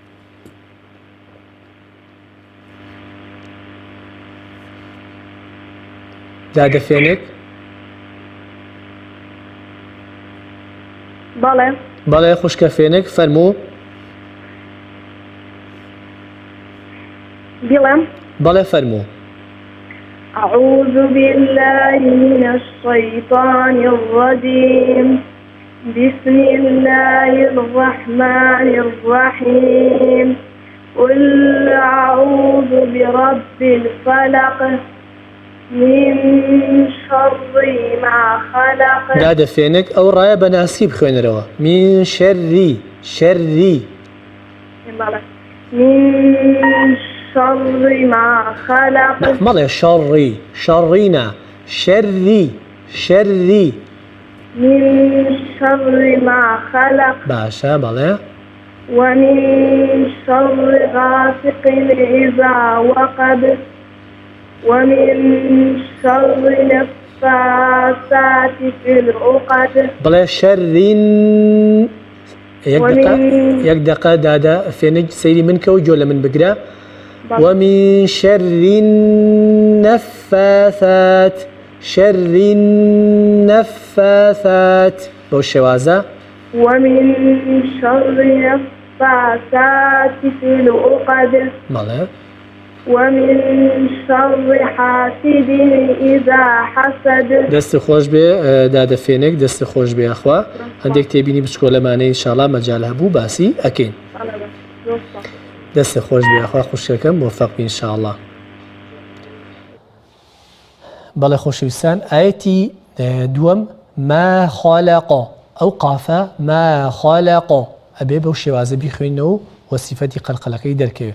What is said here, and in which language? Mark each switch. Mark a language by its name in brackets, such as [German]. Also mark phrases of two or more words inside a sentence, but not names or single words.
[Central Kurdish] دادە فێنک. بەڵێ بەڵێ خوشکە فێنک فەرموو. دڵم بەڵێ فەرموو. [Arabic] أعوذ بالله من الشيطان الرجيم بسم الله الرحمن الرحيم قل أعوذ برب الفلق من شر ما خلق. [Central Kurdish] دادە فێنک ئەو ڕایە بە ناسی بخوێنەرەوە. [Arabic] من شەری شەری من شر ما خلق. [Central Kurdish] مەڵێ شەڕی شەڕینە شەری شەری [Arabic] من شر ما خلق. [Central Kurdish] باشە بەڵێ. [Arabic] ومن شر غاسق إذا وقب ومن شر النفاثات في العقد. [Central Kurdish] بڵێ شەرین یەک دقە دادا فێنک سەیری من کەوت جۆ لە من بگرە. [Arabic] ومن شر النفاثات شر النفاثات [Central Kurdish] بەو شێوازە. [Arabic] ومن شر النفاثات في العقد. [Central Kurdish] بەڵێ. [Arabic] ومن شر حاسد إذا حسد. [Central Kurdish] دەستی خۆش بێ دادە فێنک دەستی خۆش بێ ئەخوا هەندێک تێبینی بچکۆلەمانەی ئینشاءڵڵا مەجال هەبوو باسی ئەکەین. دەستی خۆش بێ ئەخوا خوشکەکەم موفەق بی ئینشاءڵڵا. بەڵێ خۆشەویستان ئاەتی دووەم [Arabic] ما خالق [Central Kurdish] ئەو قافە [Arabic] ما خالق [Central Kurdish] ئەبێ بەو شێوازە بیخوێنەوە و سیفەتی قەلقەلەکەی دەرکەوێت.